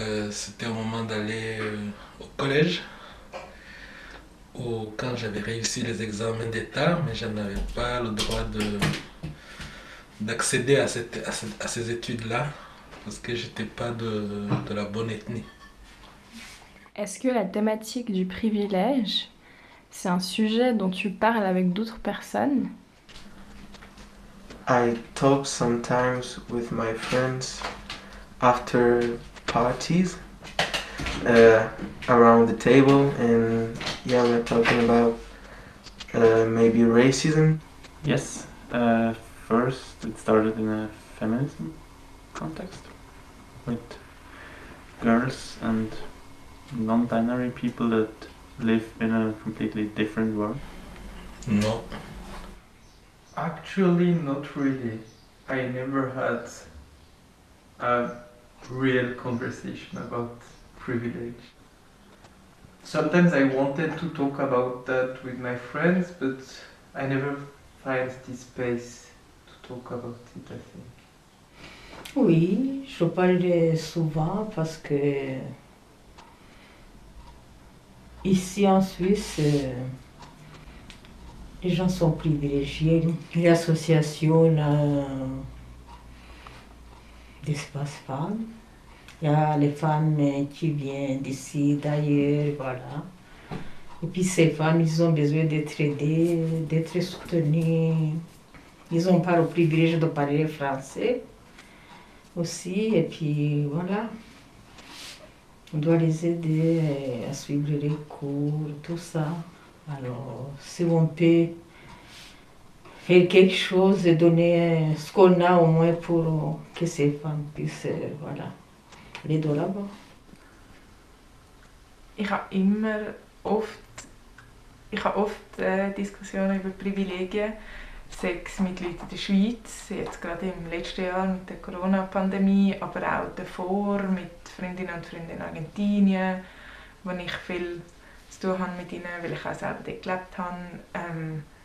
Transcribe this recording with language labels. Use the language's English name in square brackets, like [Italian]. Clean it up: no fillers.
[French] C'était au moment d'aller au collège, où quand j'avais réussi les examens d'État, mais je n'avais pas le droit d'accéder à ces études-là, parce que je n'étais pas de la bonne ethnie. Est-ce que la thématique du privilège, c'est un sujet dont tu parles avec d'autres personnes? [English] I talk sometimes with my friends after parties around the table, and we're talking about maybe racism. Yes, first it started in a feminism context with girls and non-binary people that live in a completely different world. No. Actually, not really. I never had a real conversation about privilege. Sometimes I wanted to talk about that with my friends, but I never find the space to talk about it, I think. [French] Oui, je parle souvent parce que ici en Suisse, les gens sont privilégiés. L'association d'espace femmes Il y a les femmes qui viennent d'ici, d'ailleurs, voilà. Et puis ces femmes, ils ont besoin d'être aidées, d'être soutenues. Ils n'ont pas le privilège de parler français aussi. Et puis voilà, on doit les aider à suivre les cours, tout ça. Alors, si on peut faire quelque chose et donner ce qu'on a au moins pour que ces femmes puissent voilà, aller de là-bas. [German] Ich habe oft Diskussionen über Privilegien, sei es mit Leuten in der Schweiz, jetzt gerade im letzten Jahr mit der Corona-Pandemie, aber auch davor mit Freundinnen und Freunden in Argentinien, wo ich viel zu tun habe mit ihnen, weil ich auch selber dort gelebt habe.